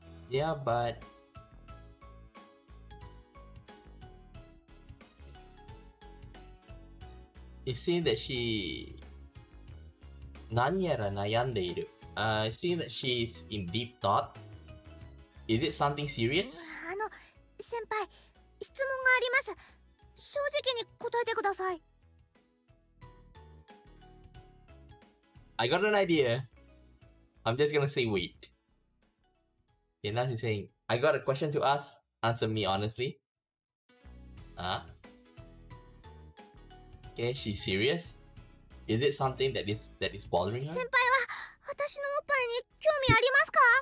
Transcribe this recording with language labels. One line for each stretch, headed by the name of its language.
English: Yeah, but it seems that she
Japanese: 何やら悩んでいる.
English: It seems that she's in deep thought. Is it something serious?
Japanese: 先輩、質問があります。正直に答えてください。
English: I got an idea. I'm just gonna say wait. Okay, now she's saying, I got a question to ask. Answer me honestly. Okay, she's serious. Is it something that is bothering her?
Japanese: 先輩は私のおっぱいに興味ありますか？